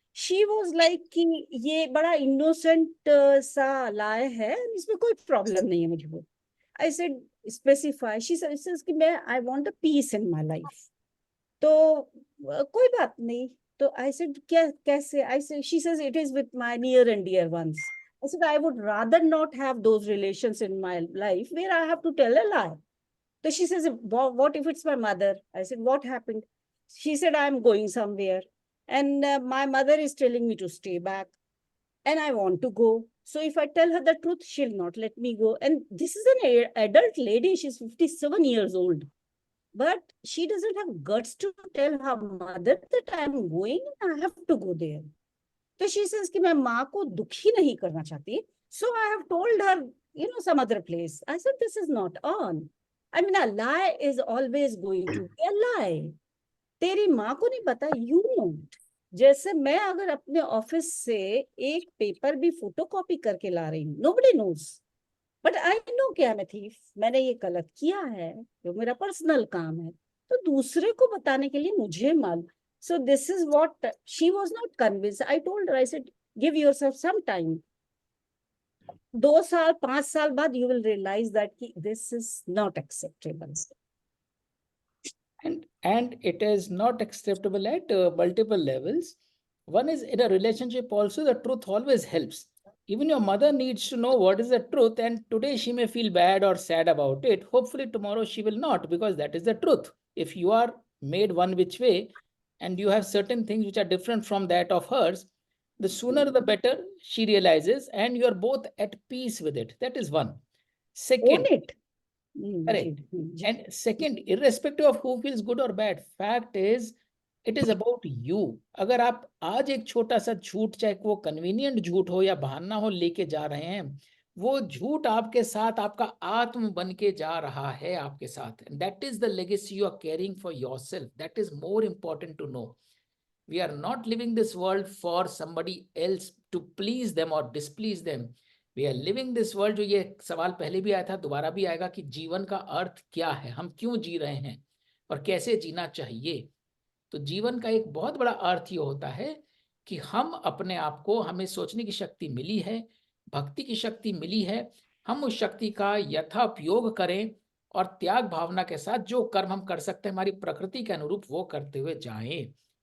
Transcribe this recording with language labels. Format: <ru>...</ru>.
<en>she was like</en> <hi>कि ये बड़ा इनोसेंट सा लाए है, इसमें कोई प्रॉब्लम नहीं है मुझे। वो I said specify, she said कि मैं</hi> <en>I want a peace in my life,</en> <hi>तो कोई बात नहीं।</hi> <en>तो I said</en> <hi>क्या कैसे?</hi> <en>I said, she says it is with my near and dear ones. I said I would rather not have those relations in my life where I have to tell a lie. So she says, what if it's my mother? I said, what happened? She said, I'm going somewhere. And my mother is telling me to stay back. And I want to go. So if I tell her the truth, she'll not let me go. And this is an adult lady. She's 57 years old. But she doesn't have guts to tell her mother that I'm going and I have to go there. So she says</en> <hi>कि मैं माँ को दुखी नहीं करना चाहती.</hi> <en>So I have told her, some other place. I said, this is not on. I mean, a lie is always going to be a lie.</en> <hi>तेरी माँ को नहीं पता,</hi> <en>you know.</en> <hi>जैसे मैं अगर अपने ऑफिस से एक पेपर भी फोटोकॉपी करके ला रही हूँ,</hi> <en>nobody knows. But I know कि I'm a thief.</en> <hi>मैंने ये गलत किया है, जो मेरा पर्सनल काम है, तो दूसरे को बताने के लिए मुझे मालूम.</hi> <en>So this is what she was not convinced. I told her, I said, give yourself some time.</en> <hi>2 साल 5 साल बाद</hi> <en>you will realize that this is not acceptable. And it is not acceptable at multiple levels. One is in a relationship also, the truth always helps. Even your mother needs to know what is the truth, and today she may feel bad or sad about it. Hopefully tomorrow she will not, because that is the truth. If you are made one which way and you have certain things which are different from that of hers, the sooner the better she realizes, and you are both at peace with it. That is one. Second, Own it. correct. And second, irrespective of who feels good or bad, fact is it is about you.</en> <hi>अगर आप आज एक छोटा सा झूठ, चाहे वो convenient झूठ हो या बहाना हो, लेके जा रहे हैं, वो झूठ आपके साथ आपका आत्म बन के जा रहा है आपके साथ.</hi> <en>That is the legacy you are carrying for yourself. That is more important to know. We are not living this world for somebody else to please them or displease them. We are living this world,</en> <hi>जो ये सवाल पहले भी आया था, दोबारा भी आएगा, कि जीवन का अर्थ क्या है, हम क्यों जी रहे हैं और कैसे जीना चाहिए. तो जीवन का एक बहुत बड़ा अर्थ ये होता है कि हम अपने आप को, हमें सोचने की शक्ति मिली है, भक्ति की शक्ति मिली है, हम उस शक्ति का यथापयोग करें और त्याग भावना के साथ जो कर्म हम कर सकते हैं हमारी प्रकृति के अनुरूप, वो करते हुए जाएं.</hi>